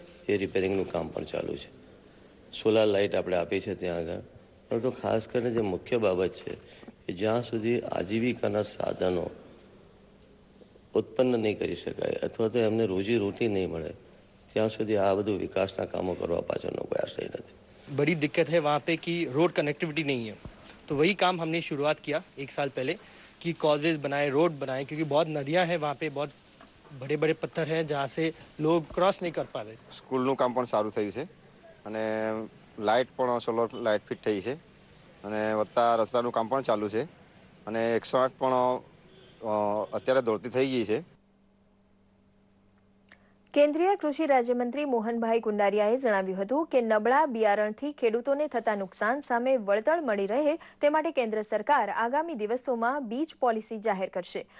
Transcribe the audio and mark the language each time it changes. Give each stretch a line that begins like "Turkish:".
Gujarati: એ રિપેરિંગનું કામ પણ ચાલુ છે. સોલાર લાઇટ આપણે આપી છે ત્યાં આગળ. પરંતુ ખાસ કરીને જે મુખ્ય બાબત છે કે જ્યાં સુધી આજીવિકાના સાધનો ઉત્પન્ન નહીં કરી શકાય અથવા તો એમને રોજીરોટી નહીં મળે ત્યાં સુધી આ બધું વિકાસના કામો કરવા પાછળનો કોઈ આશય નથી.
Hindi: बड़ी दिक्कत है वहाँ पे कि रोड कनेक्टिविटी नहीं है, तो वही काम हमने शुरुआत किया 1 साल पहले कि कॉजेज बनाए, रोड बनाए, क्योंकि बहुत नदियाँ हैं वहाँ पे, बहुत बड़े बड़े पत्थर हैं जहाँ से लोग क्रॉस नहीं कर पा रहे.
Gujarati: સ્કૂલનું કામ પણ સારું થયું છે અને લાઇટ પણ સોલર લાઇટ ફિટ થઈ છે અને વત્તા રસ્તાનું કામ પણ ચાલુ છે અને 108 પણ અત્યારે દોડતી થઈ ગઈ છે. કેન્દ્રીય કૃષિ રાજ્યમંત્રી મોહનભાઈ કુંડારિયાએ જણાવ્યું હતું કે નબળા બિયારણથી ખેડૂતોને થતા નુકસાન સામે વળતર મળી રહે તે માટે કેન્દ્ર સરકાર આગામી દિવસોમાં બીજ પોલિસી જાહેર કરશે.